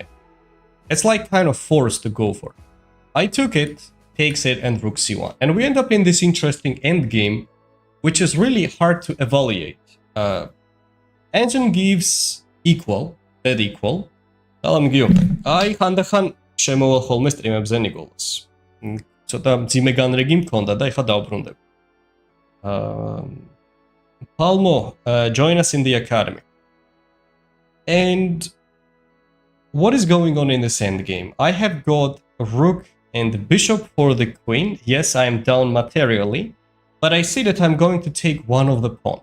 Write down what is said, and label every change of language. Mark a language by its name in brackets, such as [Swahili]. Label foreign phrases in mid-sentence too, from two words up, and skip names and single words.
[English] It's like kind of forced to go for it. I took it, takes it, and rook c1. And we end up in this interesting endgame, which is really hard to evaluate. Engine gives equal, dead equal. [Georgian] Salam giju. Ai ხანდახან შემოვალ ხოლმე სტრიმებზე ნიკოლას. ცოტა მძიმე განრიგი მქონდა და ეხლა დავბრუნდები. [English] Palmo, join us in the academy. And what is going on in this endgame? I have got rook and bishop for the queen. Yes, I am down materially, but I see that I'm going to take one of the pawn.